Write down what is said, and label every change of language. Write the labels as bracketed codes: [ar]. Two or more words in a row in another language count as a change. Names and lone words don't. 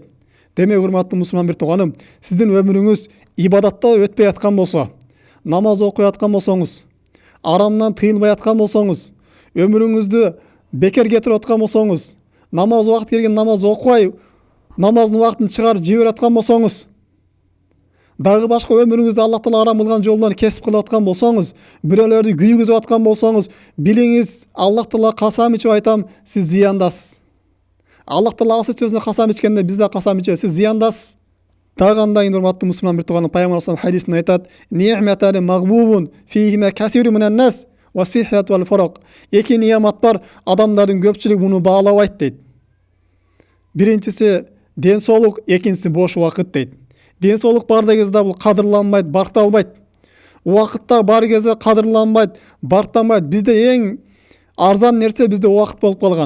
[ky] Демек, урматтуу мусулман бир тууганым, сиздин өмүрүңүз ибадатта өтпөй аткан болсо, намаз окуй аткан болсоңуз, арамдан тыйылбай аткан болсоңуз, өмүрүңүздү бекер кетирип аткан болсоңуз, намаз убакыты келген намаз окубай, намаздын убактын чыгарып жиберип аткан болсоңуз, дагы башка өмүрүңүздө Аллах Таала арам кылган жолдон кесип кылып аткан болсоңуз, бирөөлөрдү күйгүзүп аткан болсоңуз, билиңиз, Аллах Таала касам ичип айтам, сиз зыяндасыз. Аллах Таала Аср сөзүнө касам ичкенде биз да касам ичебиз, сиз зыяндасыз. Дагы андайын, урматтуу мусулман бир тууганым, Пайгамбар [ar] صلى الله عليه [ky] хадисинде айтат: [ar] "نعمتان مغبون فيهما كثير من الناس والصحة والفراغ". [ky] Эки неамат бар, адамдардын көпчүлүгү муну баалабайт дейт. Биринчиси ден соолук, экинчиси бош убакыт дейт. Ден соолук бар кезде бул кадырланбайт, барталбайт. Убакытта бар кезде кадырланбайт, бартанбайт. Бизде эң арзан нерсе бизде убакыт болуп калган.